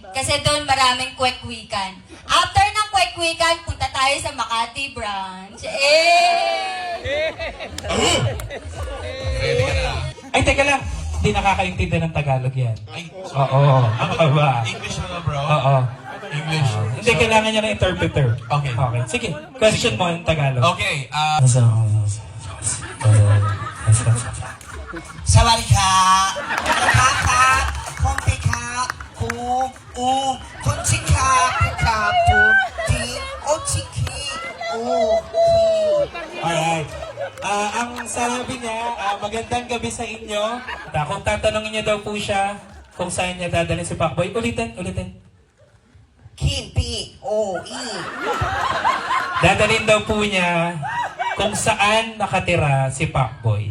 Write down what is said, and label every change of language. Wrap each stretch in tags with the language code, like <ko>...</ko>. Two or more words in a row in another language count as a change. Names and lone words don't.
<tl>Kasi doon maraming kwek-wikan. After ng kwek-wikan, punta tayo sa Makati branch. Ready ka na. Ay, teka lang. Hindi nakakaintindi ng Tagalog yan. Ay, Oo. Ano ka ba? English mo na, bro? Oo. English. Hindi, kailangan niya ng interpreter. Okay. Okay. Sige. Question mo in Tagalog. Okay, 사와리카 카카 콩피카 콩우 콘치카 피카 푸티 오치키 오키 Alright. Ang sabi niya, magandang gabi sa inyo. Kung tatanungin niya daw po siya kung saan niya dadalhin si Pacboy, ulitin. K-P-O-E. Dadalhin daw po niya kung saan nakatira si Pacboy.</tl>